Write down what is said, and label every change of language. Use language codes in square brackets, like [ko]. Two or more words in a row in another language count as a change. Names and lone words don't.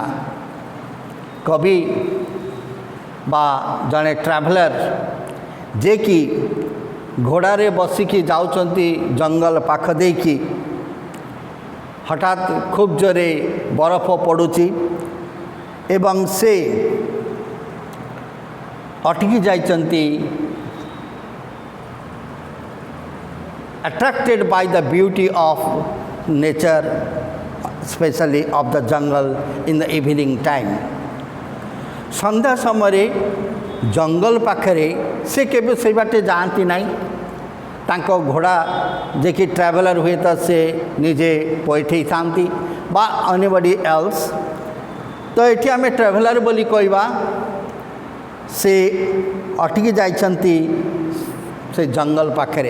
[or] କବି ବା ଜଣେ ଟ୍ରାଭେଲର ଯେ କି ଘୋଡାରେ ବସିକି ଯାଉଚନ୍ତି ଜଙ୍ଗଲ ପାଖ ଦେଇକି ହଠାତ ଖୁବ ଜୋରେ ବରଫ ପଡୁଚି ଏବଂ ସେ ଅଟକି ଯାଇଚନ୍ତି [en] attracted by the beauty of nature, especially of the jungle in the evening time। [or] ସନ୍ଧ୍ୟା ସମୟ ଜଙ୍ଗଲ ପାଖରେ ସେ କେବେ ସେ ବାଟେ ଜାଣନ୍ତି ନାହିଁ ତାଙ୍କ ଘୋଡା ଯେ କି ଟ୍ରାଭେଲର ହୁଏ ତ ସେ ନିଜେ ପଇଠେ ଥାନ୍ତି ବା [en] anybody else [or] ତ ଏଠି ଆମେ ଟ୍ରାଭେଲର ବୋଲି କହିବା ସେ ଅଟକି ଯାଇଛନ୍ତି ସେ ଜଙ୍ଗଲ ପାଖରେ।